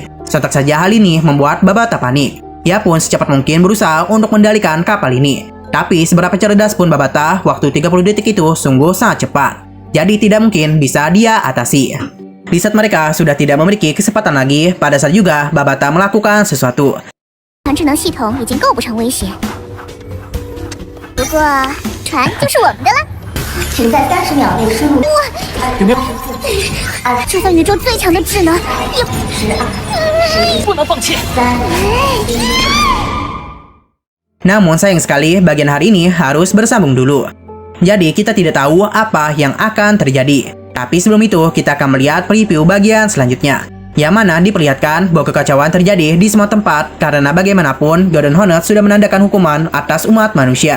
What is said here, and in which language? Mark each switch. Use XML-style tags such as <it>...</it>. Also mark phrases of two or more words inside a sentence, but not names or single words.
<id>Sontak saja hal ini membuat Babata panik. Ia pun secepat mungkin berusaha untuk mengendalikan kapal ini. Tapi seberapa cerdas pun Babata, waktu 30 detik itu sungguh sangat cepat. Jadi tidak mungkin bisa dia atasi. Di saat mereka sudah tidak memiliki kesempatan lagi, pada saat juga Babata melakukan sesuatu.</id> <zh>智能系统已经构不成威胁，不过船就是我们的了。请在30秒内输入。有没有？就算宇宙最强的智能，也不能放弃。</zh> <id>Namun sayang sekali bagian hari ini harus bersambung dulu. Jadi kita tidak tahu apa yang akan terjadi. Tapi sebelum itu kita akan melihat preview bagian selanjutnya, yang mana diperlihatkan bahwa kekacauan terjadi di semua tempat karena bagaimanapun Golden Hornet sudah menandakan hukuman atas umat manusia.</id>